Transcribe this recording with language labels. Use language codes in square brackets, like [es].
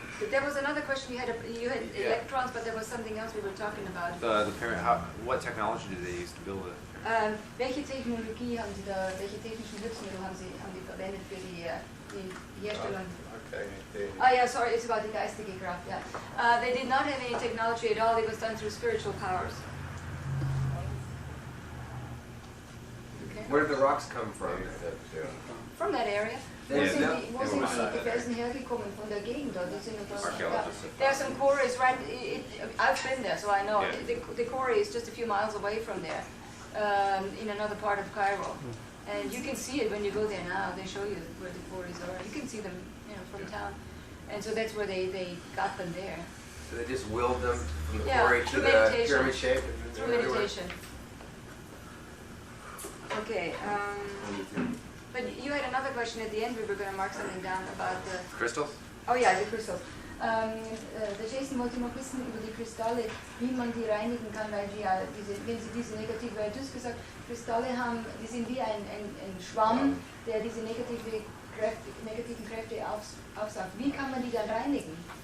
[en] There was another question you had electrons, but there was something else we were talking about. What technology do they use to build it? [de] Welche Technologie haben Sie da, welche technischen Hilfsmittel haben Sie verwendet für die Herstellung? [en] Oh yeah, sorry, it's about the [de] geistige Kraft, [en] yeah. They did not have any technology at all, it was done through spiritual powers. Okay. Where did the rocks come from? From that area. [de] Wo sind die Felsen hergekommen? Von der Gegend dort? [en] There are some quarries right, I've been there, so I know. The quarry is just a few miles away from there, in another part of Cairo. And you can see it when you go there now. They show you where the quarries are. You can see them, from town. And so that's where they got them there. So they just willed them from the quarry to the pyramid shape? Through meditation. Okay. But you had another question at the end. We were going to mark something down about the crystals. Oh yeah, the crystals. [de] Der Jason wollte noch wissen über die Kristalle, wie man die reinigen kann, weil die ja wenn sie diese negative, weil du hast gesagt, Kristalle haben, die sind wie ein Schwamm, der diese negativen Kräfte aufsaugt. Wie kann man die dann reinigen?